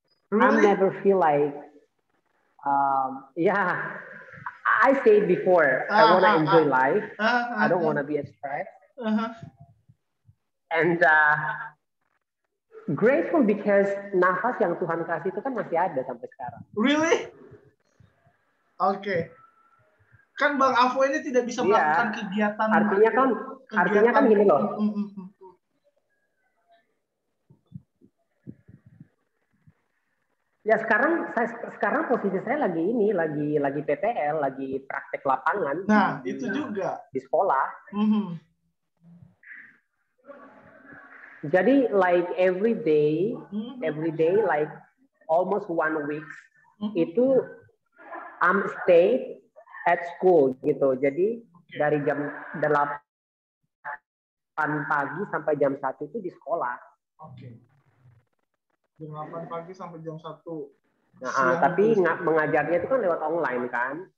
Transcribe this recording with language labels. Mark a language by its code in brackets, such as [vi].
[en] Really? I never feel like, I said before, I want to enjoy life. I don't want to be stressed. And grateful because [id] nafas yang Tuhan kasih itu kan masih ada sampai sekarang. [en] Really? Oke. [id] Kan Bang Avo ini tidak bisa melakukan kegiatan. Artinya kan gini loh. Ya sekarang posisi saya lagi PTL, lagi praktek lapangan. Nah, itu juga di sekolah. [en] Jadi like every day like almost 1 week itu I'm stay at school gitu. [id] Jadi dari jam 8 pagi sampai jam 1 itu di sekolah. Oke. Jam 8 pagi sampai jam 1. Tapi mengajarnya itu kan lewat online kan.